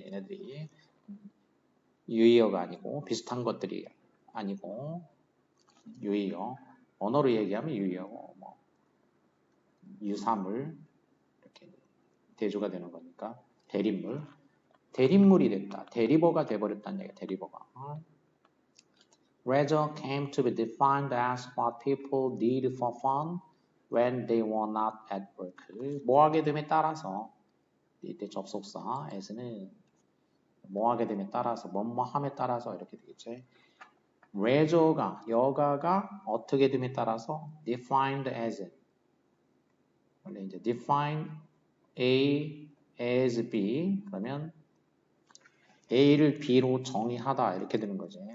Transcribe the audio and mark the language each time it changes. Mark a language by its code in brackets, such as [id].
[ko] 얘네들이 유의어가 아니고 비슷한 것들이 아니고 유의어. 언어로 얘기하면 유의어고 뭐 유사물 이렇게 대조가 되는 거니까 대립물이 됐다. 대리버가 돼버렸다는 얘기야. 대리버가. [en] Leisure came to be defined as what people did for fun when they were not at work. [ko] 뭐 하게 됨에 따라서 이때 접속사 as는 뭐 하게 됨에 따라서 뭐뭐함에 따라서 이렇게 되겠지. leisure가 여가가 어떻게 됨에 따라서 defined as 원래 이제 define A as B 그러면 A를 B로 정의하다 이렇게 되는 거지.